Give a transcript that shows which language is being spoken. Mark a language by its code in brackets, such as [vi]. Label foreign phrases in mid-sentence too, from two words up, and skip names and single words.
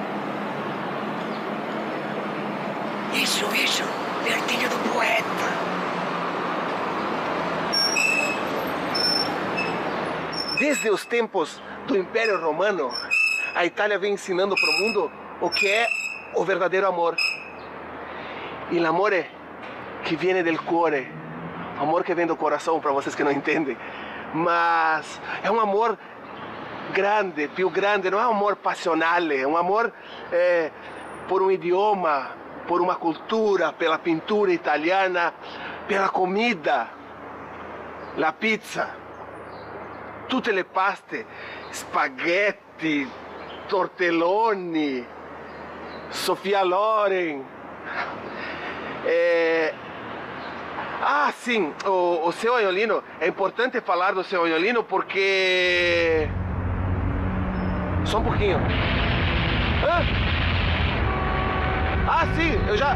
[pt] Isso, vertigo do poeta. Desde os tempos do Império Romano, a Itália vem ensinando para o mundo o que é o verdadeiro amor. [it] E l'amore que viene del cuore, [pt] amor que vem do coração, para vocês que não entendem. Mas é um amor grande, [it] più grande, [pt] não é um amor passionale, é um amor por um idioma, por uma cultura, pela pintura italiana, pela comida, [it] la pizza, tutte le paste, spaghetti, tortelloni, Sofia Loren. [pt] Ah, sim, o seu Aiolino, é importante falar do seu Aiolino porque... Só um pouquinho. Ah, sim, eu já...